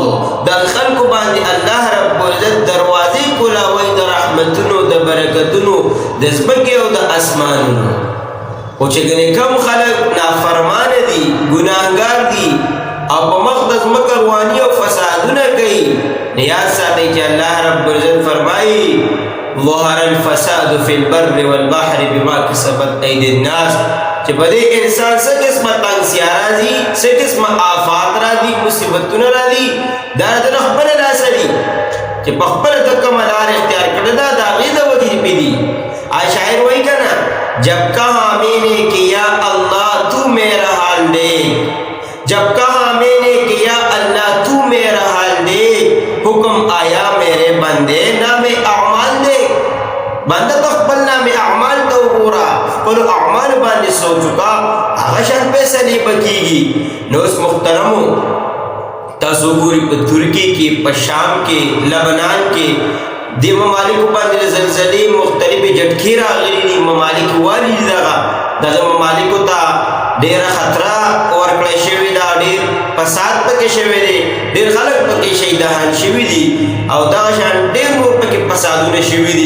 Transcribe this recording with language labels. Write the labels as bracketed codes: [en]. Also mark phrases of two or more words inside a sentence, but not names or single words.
[ps] د خلکو باندې [ar] الله رب العزت [ps] دروازې کولاوي د رحمتونو د برکتونو د ځمکې او د اسمانونو. خو چې ګنې کوم خلق نافرمانه دي، ګناهګار دي او په مخ د ځمکه رواني او فسادونه کوي، نو یاد ساتئ چې [ar] الله رب العزت [ps] فرمایي [ar] ظهر الفساد فی البر والبحر بما کسبت ایدی الناس. [ps] چې په دې انسان څه قسمه تنګسیا راځي، څه قسمه آفات راځي، مصیبتونه راځي، دا د خپله لاسه دي چې په خپله ته کومه لار اختیار کړې ده د هغې د وجې پې دي. شاعر وایي که نه [ur] جب کہاں میں نے کیا اللہ تو میرا حال دیکھ، جب کہاں میں نے کیا اللہ تو میرا حال دیکھ، حکم آیا میرے بندے نام اعمال دیکھ. [ps] بندہ تو خپل نام اعمال تو گورا، خپل اعمال باندې سوچوکا، هغه شان فیصلې به کېږي. نو اوس محترمو تاسو ګورئ په ترکي کې، په شام کې، لبنان کې دې ممالکو باندې زلزلې مختلفې جټکې راغلي دي. ممالک والي دي، دغه ممالکو ته ډېره خطره ورکړی شوې ده، ډېر فساد پکې شوی دی، ډېر خلک پکې شهیدان شوي دي او دغه شان ډېر نور پکې فسادونه شوي دي.